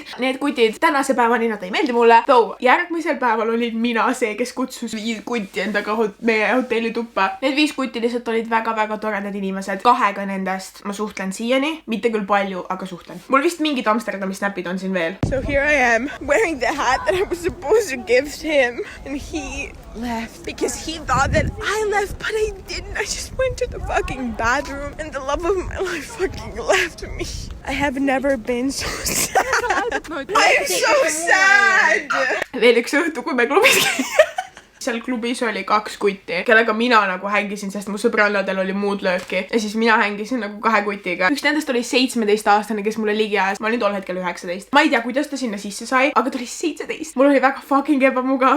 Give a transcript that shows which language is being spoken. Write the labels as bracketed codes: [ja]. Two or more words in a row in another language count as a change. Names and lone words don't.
[et] Need kutid tänase päevani nad ei meeldi mulle. Though, järgmisel päeval olin mina see, kes kutsus 5 kutti endaga meie hotellituppa. Need 5 kutti lihtsalt olid väga-väga toredad inimesed. 2 nendest ma suhtlen siiani. Mitte küll palju, aga suhtlen. Mul vist mingid Amsterdami snapid on siin veel. [en] So here I am, wearing the hat that I was supposed to give to him. And he left because he thought that I left, but I didn't. I just went to the fucking bathroom and the love of my life fucking left me. I have never been so sad. I'm so sad. [et] Veel üks õhtu, kui me klubis käime. Seal klubis oli 2 kutti, kellega mina nagu hängisin, sest mu sõbrannadel oli muud lööki. Ja siis mina hängisin nagu 2 kutiga. Üks nendest oli 17-aastane, kes mulle ligi ajas. Ma olin tol hetkel 19. Ma ei tea, kuidas ta sinna sisse sai, aga ta oli 17. Mul oli väga fucking ebamugav.